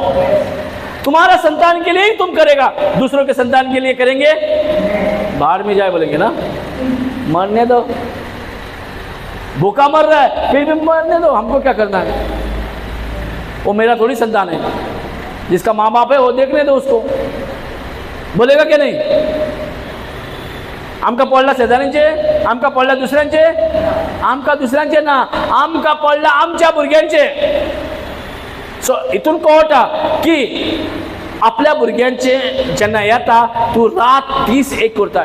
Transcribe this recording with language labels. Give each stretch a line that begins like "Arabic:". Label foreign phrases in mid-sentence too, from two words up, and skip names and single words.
Hindi: तुम्हारा संतान के लिए ही तुम करेगा. दूसरों के संतान के लिए करेंगे? बाहर में जाए बोलेंगे ना, मरने दो, भूखा मर रहा है फिर भी मरने दो, हमको क्या करना है? वो मेरा थोड़ी संतान है. जिसका माँ बाप है वो देखने दो उसको. बोलेगा क्या नहीं?
Konkani: आमका पडला शेजाऱ्यांचे, आमका पडला दुसऱ्यांचे, आमका दुसऱ्यांचे ना, आमका पडला आमच्या भुरग्यांचे. सो इथून कळटा की आपल्या भुरग्यांचे जेन्ना येता तूं रात दीस एक करताय.